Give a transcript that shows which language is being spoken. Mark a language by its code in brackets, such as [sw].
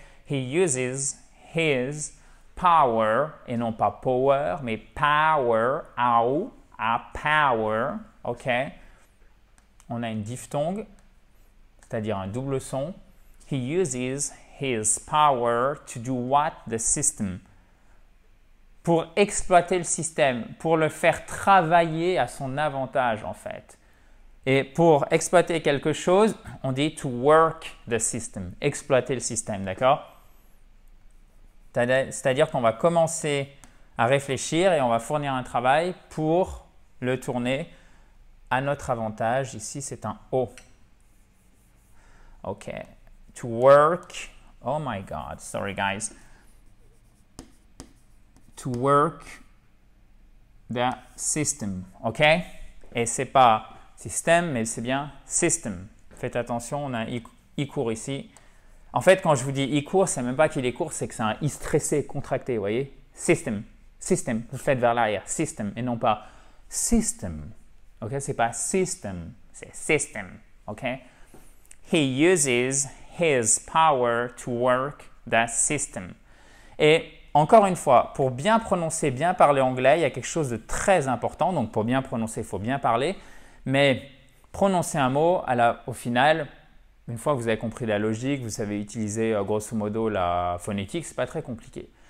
[en] He uses his power, [fr] et non pas [en] power, mais power, power, ok? [fr] On a une diphtongue, c'est-à-dire un double son. [en] He uses his power to do what? The system. [fr] Pour exploiter le système, pour le faire travailler à son avantage en fait. Et pour exploiter quelque chose, on dit [en] to work the system, [fr] exploiter le système, d'accord? C'est-à-dire qu'on va commencer à réfléchir et on va fournir un travail pour le tourner à notre avantage. Ici, c'est un O. [en] OK. To work. Oh my God. Sorry, guys. To work the system. OK? [fr] Et c'est pas système, mais c'est bien system. Faites attention, on a un I court ici. En fait, quand je vous dis I court, c'est même pas qu'il est court, c'est que c'est un I stressé, contracté, vous voyez? System. System. Vous faites vers l'arrière. System. Et non pas system. OK? C'est pas system, c'est system. [en] OK? He uses his power to work the system. [fr] Et encore une fois, pour bien prononcer, bien parler anglais, il y a quelque chose de très important. Donc, pour bien prononcer, il faut bien parler. Mais prononcer un mot, au final, une fois que vous avez compris la logique, vous savez utiliser grosso modo la phonétique, ce n'est pas très compliqué.